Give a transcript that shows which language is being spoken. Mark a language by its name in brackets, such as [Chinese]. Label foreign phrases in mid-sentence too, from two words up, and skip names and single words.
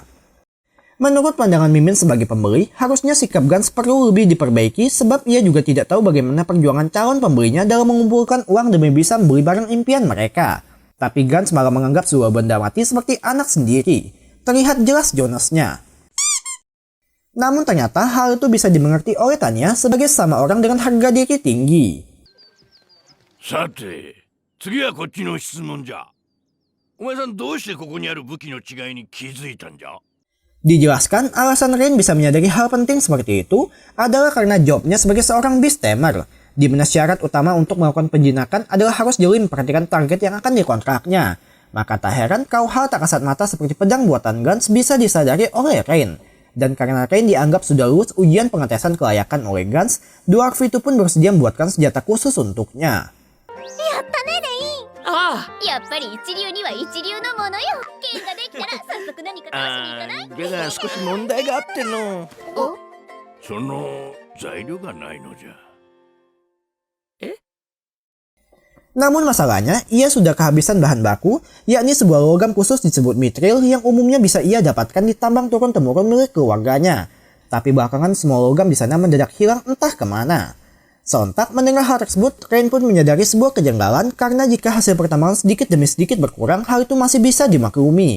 [Indonesian] Menurut pandangan Mimin sebagai pembeli, harusnya sikap Gans perlu lebih diperbaiki sebab ia juga tidak tahu bagaimana perjuangan calon pembelinya dalam mengumpulkan uang demi bisa membeli barang impian mereka. Tapi Gans malah menganggap sebuah benda mati seperti anak sendiri. Terlihat jelas Jonasnya. Namun ternyata hal itu bisa dimengerti oleh Tanya sebagai sama orang dengan harga diri tinggi. [Japanese] さて、次はこっちの質問じゃ。お前さんどうしてここにある武器の違いに気づいたんじゃ？ [Indonesian] Dijelaskan alasan Rain bisa menyadari hal penting seperti itu adalah karena jobnya sebagai seorang Beastamer, di mana syarat utama untuk melakukan penjinakan adalah harus jeli memperhatikan target yang akan dikontraknya. Maka tak heran kalau hal tak kasat mata seperti pedang buatan Gans bisa disadari oleh Rain. Dan karena Rain dianggap sudah lulus ujian pengetesan kelayakan oleh Gans, dwarf itu pun bersedia membuatkan senjata khusus untuknya. [Japanese] やったねレイン。ああ、やっぱり一流には一流のものよ。剣ができたら早速何か倒しに行かない？だが少し問題があっての。その材料がないのじゃ。 [Indonesian] Namun masalahnya, ia sudah kehabisan bahan baku, yakni sebuah logam khusus disebut mithril yang umumnya bisa ia dapatkan di tambang turun-temurun milik keluarganya. Tapi belakangan semua logam di sana mendadak hilang entah kemana. Sontak mendengar hal tersebut, Rain pun menyadari sebuah kejanggalan karena jika hasil pertambangan sedikit demi sedikit berkurang, hal itu masih bisa dimaklumi.